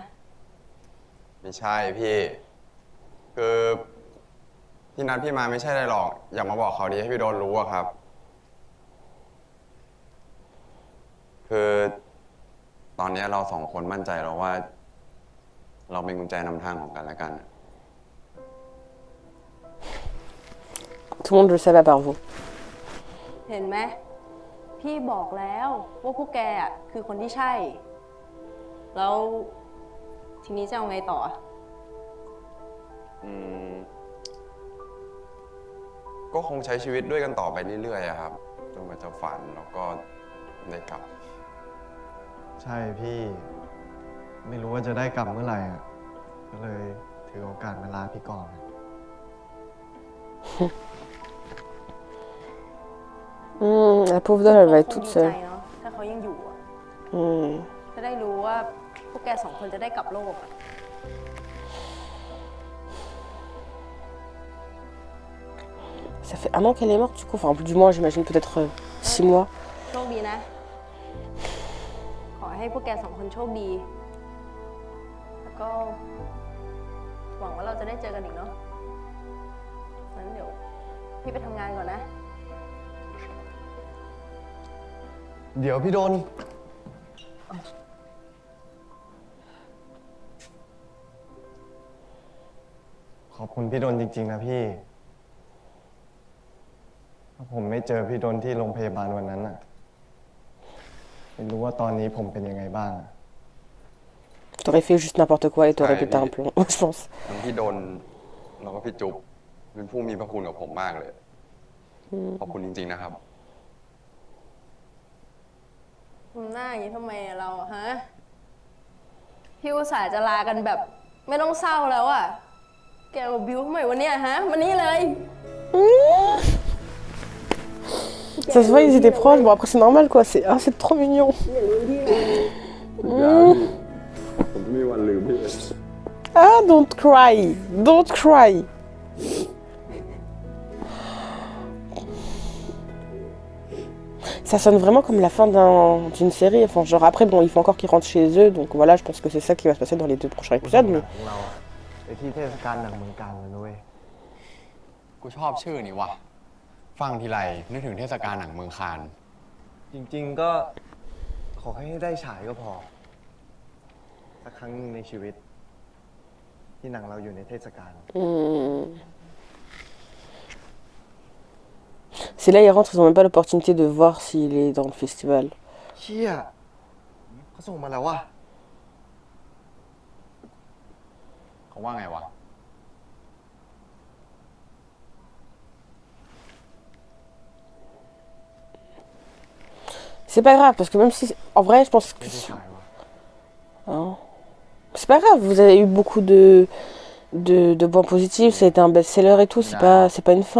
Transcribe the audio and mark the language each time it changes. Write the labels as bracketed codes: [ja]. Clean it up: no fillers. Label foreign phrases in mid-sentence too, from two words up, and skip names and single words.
[th] ไม่ใช่พี่ คือที่นัดพี่มาไม่ใช่อะไรหรอก อยากมาบอกเขาวดีให้พี่โดนรู้อะครับคือตอนนี้เราสองคนมั่นใจแล้วว่า เราเป็นกุญแจนำทางของกันและกัน [fr] Tout le monde le savait à part vous. [th] เห็นไหมพี่บอกแล้วว่าพวกแกอะคือคนที่ใช่ แล้วทีนี้จะเอาไงต่อ ก็คงใช้ชีวิตด้วยกันต่อไปเรื่อยๆอะครับจนกว่าจะฝันแล้วก็ได้กลับ ใช่พี่ ไม่รู้ว่าจะได้กลับเมื่อไหร่อ่ะ ก็เลยถือโอกาสมาลาพี่ก่อน [fr] La pauvre doll, elle va être toute [th] คงดีใจ [fr] seule. [th] เนาะถ้าเขายังอยู่อะ Hmm. จะได้รู้ว่าพวกแกสองคนจะได้กลับโลกอะ [fr] Ça fait 1 an qu'elle est morte du coup. Enfin, du moins, j'imagine peut-être 6 mois. [th] โชคดีนะ ขอให้พวกแกสองคนโชคดี แล้วก็ หวังว่าเราจะได้เจอกันอีกเนาะงั้นเดี๋ยวพี่ไปทำงานก่อนนะ เดี๋ยวพี่โดน ขอบคุณพี่โดนจริงๆนะพี่ ถ้าผมไม่เจอพี่โดนที่โรงพยาบาลวันนั้นน่ะ ไม่รู้ว่าตอนนี้ผมเป็นยังไงบ้าง [fr] T'aurais fait juste n'importe quoi et t'aurais pété un plomb, je pense. [th] ทั้งพี่โดนแล้วก็พี่จุ๊บเป็นผู้มีพระคุณกับผมมากเลย ขอบคุณจริงๆนะครับ ทำหน้าอย่างนี้ทำไมอะเราอะฮะ พี่อุตส่าห์จะลากันแบบ ไม่ต้องเศร้าแล้วอะแกมาบิวทำไมวันเนี้ยฮะวันนี้เลย [fr] Ça se voit, ils étaient proches. Bon, après, c'est normal quoi. C'est trop mignon. [th] ผมไม่มีวันลืมพี่เลย [en] Ah, don't cry. Don't cry. [fr] Ça sonne vraiment comme la fin d'une série. Enfin, genre après, bon, il faut encore qu'ils rentrent chez eux. Donc voilà, je pense que c'est ça qui va se passer dans les 2 prochains épisodes. Mais [th] ของเราอะไปที่เทศกาลหนังเมืองกาญเลยนะเว้ย กูชอบชื่อนี้ว่ะ ฟังทีไรนึกถึงเทศกาลหนังเมืองคาน จริงๆก็ขอให้ได้ฉายก็พอ สักครั้งหนึ่งในชีวิต ที่หนังเราอยู่ในเทศกาล [fr] c'est là, ils rentrent, ils ont même pas l'opportunité de voir s'il est dans le festival. [th] เชี่ยเขาส่งมาแล้วว่ะ เขาว่าไงวะ [fr] C'est pas grave, parce que même si... En vrai, je pense que... [th] ไม่ได้ฉายว่ะ [fr] Hein. C'est pas grave, vous avez eu beaucoup de points positifs, ça a été un best-seller et tout, c'est pas une fin.